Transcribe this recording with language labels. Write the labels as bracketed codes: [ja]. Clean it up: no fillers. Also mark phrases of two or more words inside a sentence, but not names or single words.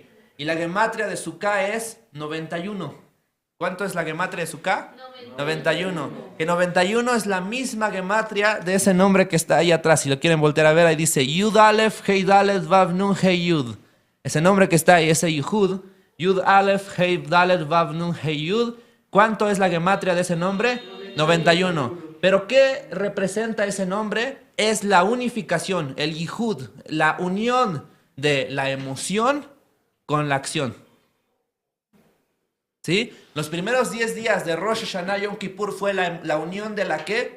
[es] Y la gematria de Sukkah es 91. ¿Cuánto es la gematria de Sukkah? 91. Que 91 es la misma gematria de ese nombre que está ahí atrás. Si lo quieren voltear a ver, ahí dice [he] יוד אלף הא דלת וו נון הא יוד. [es] Ese nombre que está ahí, ese [he] יוד, יוד אלף הא דלת וו נון הא יוד. [es] ¿Cuánto es la gematria de ese nombre? 91. ¿Pero qué representa ese nombre? Es la unificación, el Yihud, la unión de la emoción con la acción. ¿Sí? Los primeros 10 días de Rosh Hashanah Yom Kippur fue la unión de la ¿qué?